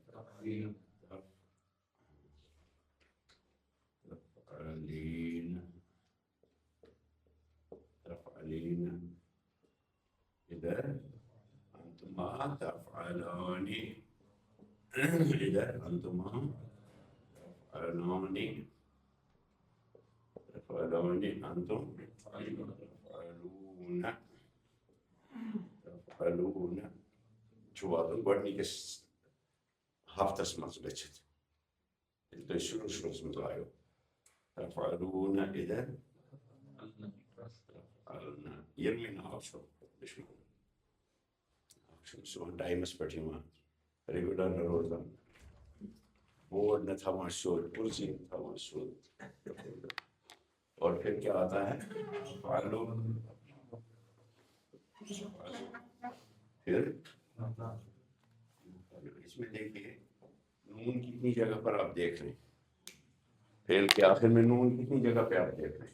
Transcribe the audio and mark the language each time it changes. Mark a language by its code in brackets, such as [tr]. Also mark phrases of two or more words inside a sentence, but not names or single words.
[ar] تفعلین، تفعلین ادھر انتما تفعلانی، ادھر انتما تفعلانی، تفعلانی انتم تفعلون، تفعلون. [ks] چھواتن گۄڈنِکِس ہفتس منٛز گٔژھِتھ ییٚلہِ تُہۍ شروٗعس منٛز آیو. [ar] تفعلون ادھر تفعلن. [ks] ییٚلہِ مےٚ ناو چھُ صُبحن ٹایمس پٮ۪ٹھ یِوان، ریگولر نہٕ روزان، بورڈ نہ تھاوان سیوٚد، کُرسی نہ تھاوان سیوٚد. [ur] اور پھر کیا آتا ہے؟ فعلو، پھر اس میں دیکھیے نون کتنی جگہ پر آپ دیکھ رہے ہیں. فعل کے آخر میں نون کتنی جگہ پہ آپ دیکھ رہے ہیں؟